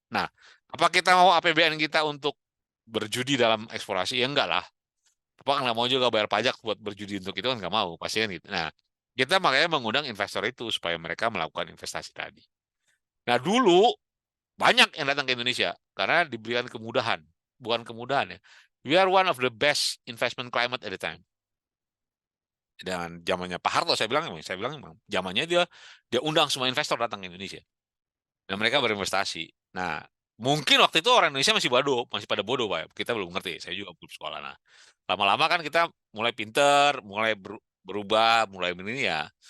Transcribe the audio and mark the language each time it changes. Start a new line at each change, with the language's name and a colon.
Indonesian: Nah, apa kita mau APBN kita untuk berjudi dalam eksplorasi? Ya enggak lah. Bapak nggak mau juga bayar pajak buat berjudi untuk itu kan nggak mau, pasti kan gitu. Nah, kita makanya mengundang investor itu supaya mereka melakukan investasi tadi. Nah, dulu banyak yang datang ke Indonesia karena diberikan kemudahan. Bukan kemudahan ya.
English: We are one of the best investment climate at the time.
Indonesian: Dan zamannya Pak Harto saya bilang zamannya dia undang semua investor datang ke Indonesia. Dan mereka berinvestasi. Nah, mungkin waktu itu orang Indonesia masih pada bodoh, Pak. Kita belum ngerti. Saya juga belum sekolah. Nah, lama-lama kan kita mulai pinter, mulai berubah, mulai begini ya.